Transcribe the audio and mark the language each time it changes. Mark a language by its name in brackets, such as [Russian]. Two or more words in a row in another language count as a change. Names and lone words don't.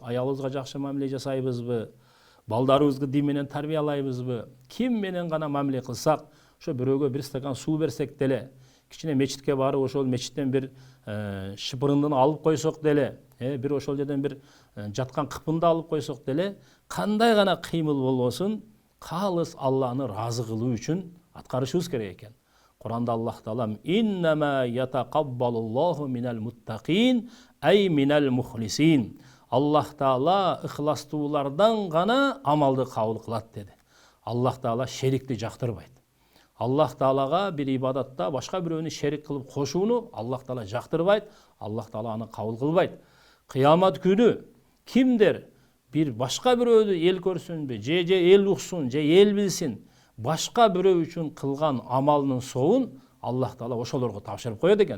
[Kyrgyz] аялыбызга жакшы мамиле жасайбызбы, балдарыбызды дин менен тарбиялайбызбы, ким менен гана мамиле кылсак, ошо бирөөгө бир стакан суу берсек деле, кичине мечитке барып ошол мечиттен бир шыпырындыны алып койсок деле, бир ошол жерден бир жаткан кыпынды алып койсок деле, кандай гана кыймыл болбосун, калыс Алланы разы кылуу үчүн аткарышыбыз керек экен. Куранда Аллах Таалам [Arabic] إنما يتقبل الله من المتقين أي من المخلصين. [Kyrgyz] Аллах Таала ихластуулардан гана амалды кабыл кылат деди. Аллах Таала шерикти жактырбайт. Аллах Таалага бир ибадатта башка бирөөнү шерик кылып кошууну Аллах Таала жактырбайт. Аллах Таала аны кабыл кылбайт. Кыямат күнү кимдер бир башка бирөөдү эл көрсүнбү, же эл уксун, же эл билсин, башка бирөө үчүн кылган амалынын соовун Аллах Таала ошолорго тапшырып коет экен.